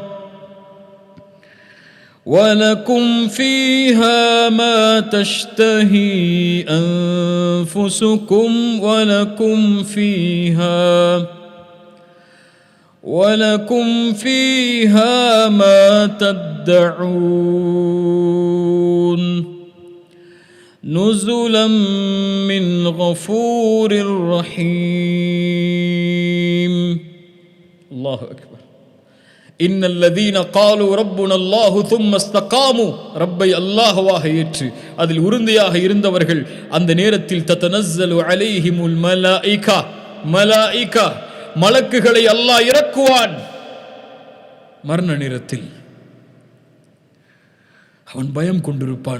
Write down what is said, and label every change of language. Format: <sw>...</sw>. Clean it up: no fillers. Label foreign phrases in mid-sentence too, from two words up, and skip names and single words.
<ar>ولكم فيها ما تشتهي أنفسكم ولكم فيها ما تدعون نزلا من غفور رحيم. الله أكبر. إن الذين قالوا ربنا الله ثم استقاموا.</ar> <ta>ரப்பை அல்லாஹ்வாக ஏற்று அதில் உறுதியாக இருந்தவர்கள் அந்த நேரத்தில்</ta> <ar>تتنزل عليهم الملائكة,</ar> <ta>மலாயிகா மலக்குகளை அல்லாஹ் இறக்குவான். மரண நேரத்தில் அவன் பயம் கொண்டிருப்பான்.</ta>